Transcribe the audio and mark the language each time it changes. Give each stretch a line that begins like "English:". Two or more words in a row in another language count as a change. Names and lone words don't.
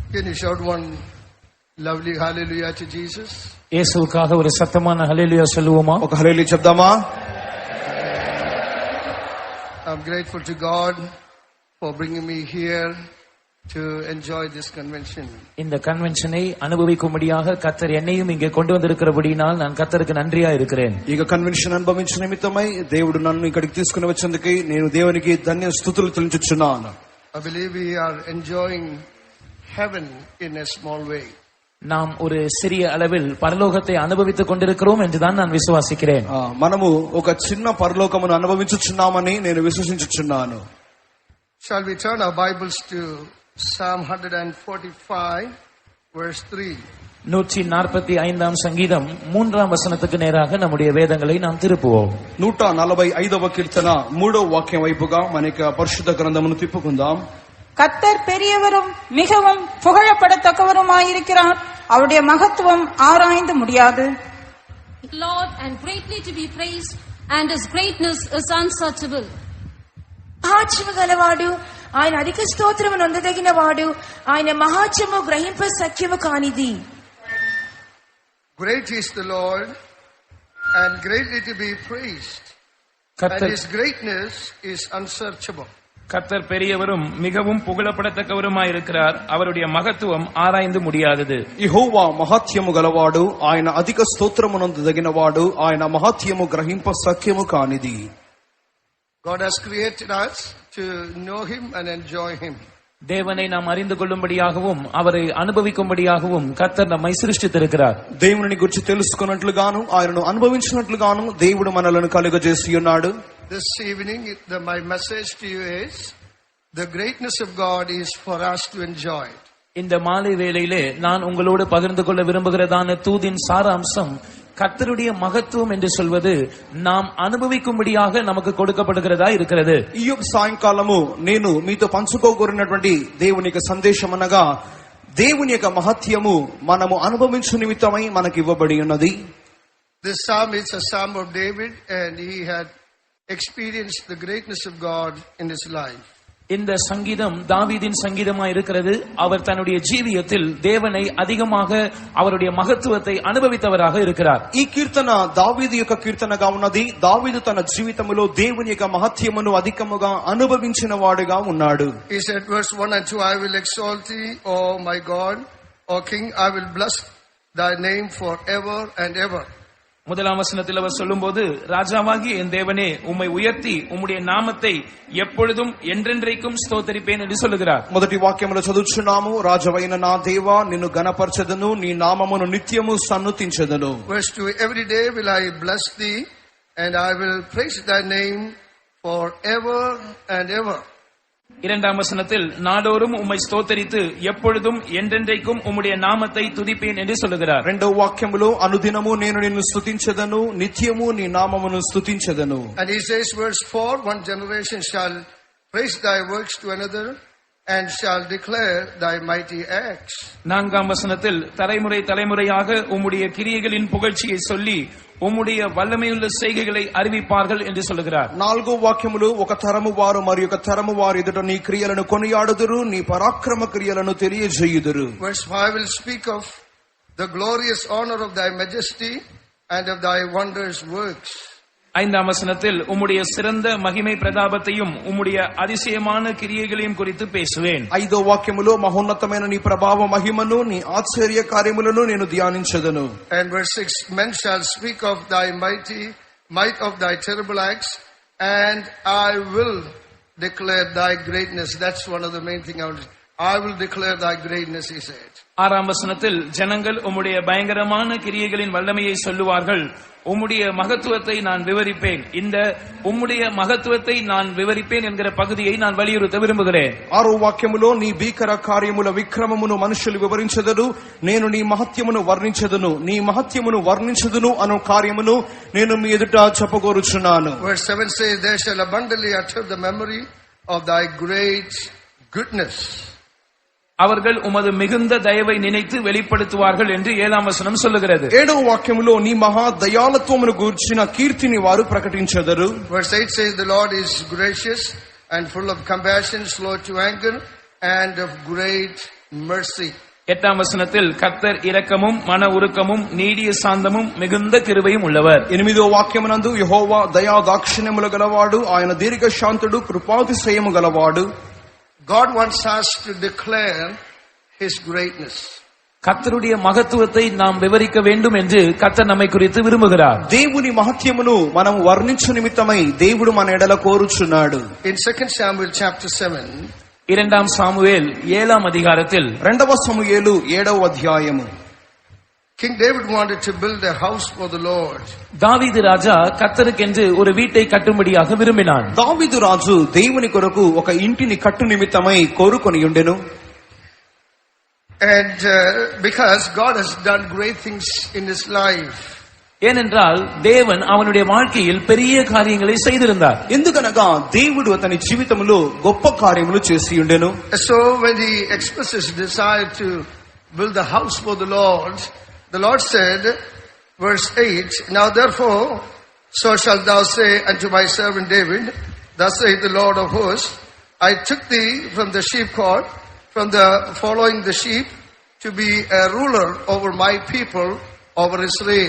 English: you shout one lovely hallelujah to Jesus?
Tamil: இயேசுவுக்காக ஒரு சத்தமான ஹல்லேலூயா சொல்லுவோமா?
Telugu: ఒక హల్లెలూయా చెప్దామా?
English: I'm grateful to God for bringing me here to enjoy this convention.
Tamil: இந்த கன்வென்ஷனை அனுபவிக்கும்படியாக கர்த்தர் என்னையும் இங்கே கொண்டு வந்திருக்கிறபடியால் நான் கர்த்தருக்கு நன்றியா இருக்கிறேன்.
Telugu: ఈ కన్వెన్షన్ అనుభవించిన నిమిత్తమై దేవుడు నన్ను ఇక్కడికి తీసుకుని వచ్చినందుకు నేను దేవునికి ధన్య స్తుతులు చెల్లించుచున్నాను.
English: I believe we are enjoying heaven in a small way.
Tamil: நாம் ஒரு சிறிய அளவில் பரலோகத்தை அனுபவித்துக் கொண்டிருக்கிறோம் என்றுதான் நான் விசுவாசிக்கிறேன்.
Telugu: మనము ఒక చిన్న పరలోకమును అనుభవించుచున్నామని నేను విశ్వసించుచున్నాను.
English: Shall we turn our Bibles to Psalm 145 verse 3?
Tamil: 145ஆம் சங்கீதம் 3ஆம் வசனத்துக்கு நேராக நம்முடைய வேதங்களை நாம் திருப்புவோம்.
Telugu: 145వ కీర్తన 3వ వాక్యం వైపుగా మనకి పరిశుద్ధ గ్రంథమును తిప్పుకుందాం.
Tamil: கர்த்தர் பெரியவரும் மிகவும் புகழப்படத்தக்கவருமாயிருக்கிறார். அவருடைய மகத்துவம் ஆராய்ந்து முடியாது.
English: Lord and greatly to be praised, and his greatness is unsearchable.
Telugu: మహాత్మ్యము గలవాడు, ఆయన అధిక స్తోత్రము నొందదగిన వాడు, ఆయన మహాత్మ్యము గ్రహింప సఖ్యము కానిది.
English: Great is the Lord and greatly to be praised, and his greatness is unsearchable.
Tamil: கர்த்தர் பெரியவரும் மிகவும் புகழப்படத்தக்கவருமாயிருக்கிறார். அவருடைய மகத்துவம் ஆராய்ந்து முடியாதது.
Telugu: యెహోవా మహత్యము గలవాడు, ఆయన అధిక స్తోత్రమునందదగినవాడు, ఆయన మహత్యము గ్రహింప సఖ్యము కానిది.
English: God has created us to know him and enjoy him.
Tamil: தேவனை நாம் அறிந்து கொள்ளும்படியாகவும் அவரை அனுபவிக்கும்படியாகவும் கர்த்தர் நம்மை சிருஷ்டித்திருக்கிறார்.
Telugu: దేవుని గురించి తెలుసుకున్నట్లుగాను ఆయనను అనుభవించినట్లుగాను దేవుడు మనలను కలుగజేసి ఉన్నాడు.
English: This evening my message to you is the greatness of God is for us to enjoy it.
Tamil: இந்த மாலை வேளையிலே நான் உங்களோடு பகிர்ந்து கொள்ள விரும்புகிறதான தூதின் சாராம்சம் கர்த்தருடைய மகத்துவம் என்று சொல்வது நாம் அனுபவிக்கும்படியாக நமக்கு கொடுக்கப்படுகிறதா இருக்கிறது.
Telugu: ఈ యొక్క సాయంకాలము నేను మీతో పంచుకోగోరినటువంటి దేవుని యొక్క సందేశం అనగా దేవుని యొక్క మహత్యము మనము అనుభవించు నిమిత్తమై మనకి ఇవ్వబడి ఉన్నది.
English: This psalm is a psalm of David, and he had experienced the greatness of God in his life.
Tamil: இந்த சங்கீதம் தாவீதின் சங்கீதமாய் இருக்கிறது. அவர் தன்னுடைய ஜீவியத்தில் தேவனை அதிகமாக அவருடைய மகத்துவத்தை அனுபவித்தவராக இருக்கிறார்.
Telugu: ఈ కీర్తన దావీదు యొక్క కీర్తనగా ఉన్నది. దావీదు తన జీవితంలో దేవుని యొక్క మహత్యమును అధికముగా అనుభవించిన వాడుగా ఉన్నాడు.
English: He said verse 1 and 2, I will exalt thee, O my God, O King, I will bless thy name forever and ever.
Tamil: முதலாம் வசனத்தில் அவர் சொல்லும்போது, ராஜாவாகிய என் தேவனே, உம்மை உயர்த்தி உம்முடைய நாமத்தை எப்பொழுதும் என்றென்றைக்கும் ஸ்தோத்தரிப்பேன் என்று சொல்லுகிறார்.
Telugu: మొదటి వాక్యములో చదువుచున్నాము, రాజవైన నా దేవా నిన్ను గణపరచెదను, నీ నామమును నిత్యము సన్నుతించెదను.
English: Verse 2, every day will I bless thee, and I will praise thy name forever and ever.
Tamil: இரண்டாம் வசனத்தில் நாடோறும் உம்மை ஸ்தோத்தரித்து எப்பொழுதும் என்றென்றைக்கும் உம்முடைய நாமத்தை துதிப்பேன் என்று சொல்லுகிறார்.
Telugu: రెండవ వాక్యములో అనుదినము నేను నిన్ను స్తుతించెదను, నిత్యము నీ నామమును స్తుతించెదను.
English: And he says verse 4, one generation shall praise thy works to another and shall declare thy mighty acts.
Tamil: நான்காம் வசனத்தில் தலைமுறை தலைமுறையாக உம்முடைய கிரியைகளின் புகழ்ச்சியை சொல்லி உம்முடைய வல்லமையுள்ள செய்கைகளை அறிவிப்பார்கள் என்று சொல்லுகிறார்.
Telugu: నాలుగో వాక్యములు ఒక తరము వారు మరి ఒక తరము వారు ఎదుట నీ క్రియలను కొనియాడుదురు, నీ పరాక్రమ క్రియలను తెలియజేయుదురు.
English: Verse 5 will speak of the glorious honor of thy majesty and of thy wondrous works.
Tamil: ஐந்தாம் வசனத்தில் உம்முடைய சிறந்த மகிமை பிரதாபத்தையும் உம்முடைய அதிசயமான கிரியைகளையும் குறித்து பேசுவேன்.
Telugu: ఐదో వాక్యములో మహోన్నతమైన నీ ప్రభావ మహిమను, నీ ఆశ్చర్య కార్యములను నేను ధ్యానించెదను.
English: And verse 6, men shall speak of thy might of thy terrible acts, and I will declare thy greatness. That's one of the main thing I will declare thy greatness, he said.
Tamil: ஆறாம் வசனத்தில் ஜனங்கள் உம்முடைய பயங்கரமான கிரியைகளின் வல்லமையை சொல்லுவார்கள், உம்முடைய மகத்துவத்தை நான் விவரிப்பேன். இந்த உம்முடைய மகத்துவத்தை நான் விவரிப்பேன் என்கிற பகுதியை நான் வலியுறுத்த விரும்புகிறேன்.
Telugu: ఆరో వాక్యములో నీ భీకర కార్యముల విక్రమమును మనుషులు వివరించెదరు, నేను నీ మహత్యమును వర్ణించెదను, నీ మహత్యమును వర్ణించెదను అను కార్యమును నేను మీ ఎదుట చెప్పగోరుచున్నాను.
English: Verse 7 says, they shall abundantly utter the memory of thy great goodness.
Tamil: அவர்கள் உமது மிகுந்த தயவை நினைத்து வெளிப்படுத்துவார்கள் என்று 7ஆம் வசனம் சொல்லுகிறது.
Telugu: ఏడవ వాక్యములో నీ మహా దయాళత్వమును గూర్చిన కీర్తిని వారు ప్రకటించెదరు.
English: Verse 8 says, the Lord is gracious and full of compassion, slow to anger, and of great mercy.
Tamil: 8ஆம் வசனத்தில் கர்த்தர் இரக்கமும் மன உருக்கமும் நீடிய சாந்தமும் மிகுந்த கிருபையும் உள்ளவர்.
Telugu: 8వ వాక్యమునందు యెహోవా దయా దాక్షిణ్యములు గలవాడు, ఆయన దీర్ఘ శాంతుడు, కృపాతిశయము గలవాడు.
English: God wants us to declare His greatness.
Tamil: கர்த்தருடைய மகத்துவத்தை நாம் விவரிக்க வேண்டும் என்று கர்த்தர் நம்மை குறித்து விரும்புகிறார்.
Telugu: దేవుని మహత్యమును మనం వర్ణించు నిమిత్తమై దేవుడు మన ఎడల కోరుచున్నాడు.
English: In 2 Samuel chapter 7,
Tamil: 2ஆம் சாமுவேல் 7ஆம் அதிகாரத்தில்
Telugu: 2వ సమూయేలు 7వ అధ్యాయము.
English: King David wanted to build a house for the Lord.
Tamil: தாவீது ராஜா கர்த்தருக்கென்று ஒரு வீட்டை கட்டும்படியாக விரும்பினான்.
Telugu: దావీదు రాజు దేవుని కొరకు ఒక ఇంటిని కట్టు నిమిత్తమై కోరుకొని ఉండెను.
English: And because God has done great things in his life.
Tamil: ஏனென்றால் தேவன் அவனுடைய வாழ்க்கையில் பெரிய காரியங்களை செய்திருந்தார்.
Telugu: ఎందుకనగా దేవుడు అతని జీవితంలో గొప్ప కార్యములు చేసి ఉండెను.
English: So when he expressed his desire to build a house for the Lord said, verse 8, Now therefore, so shalt thou say unto my servant David, Thus saith the Lord of hosts, I took thee from the sheepcote, from the following the sheep, to be a ruler over my people, over Israel.